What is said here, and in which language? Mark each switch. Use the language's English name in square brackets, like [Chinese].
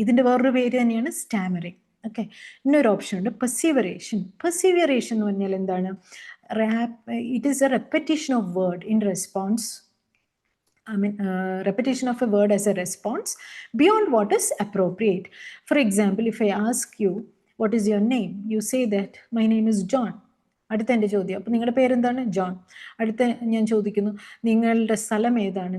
[Malayalam] ഇതിൻ്റെ വേറൊരു പേര് തന്നെയാണ് സ്റ്റാമറിങ്. ഓക്കെ, ഇന്നൊരു ഓപ്ഷൻ ഉണ്ട് പെർസീവറേഷൻ. പെർസീവറേഷൻ എന്ന് പറഞ്ഞാൽ എന്താണ്? [English] It is a repetition of word in response. Repetition of a word as a response beyond what is appropriate. For example, if I ask you, what is your name? You say that my name is John. [Malayalam] അടുത്ത എൻ്റെ ചോദ്യം, അപ്പോൾ നിങ്ങളുടെ പേരെന്താണ്? John. അടുത്ത ഞാൻ ചോദിക്കുന്നു, നിങ്ങളുടെ സ്ഥലം ഏതാണ്?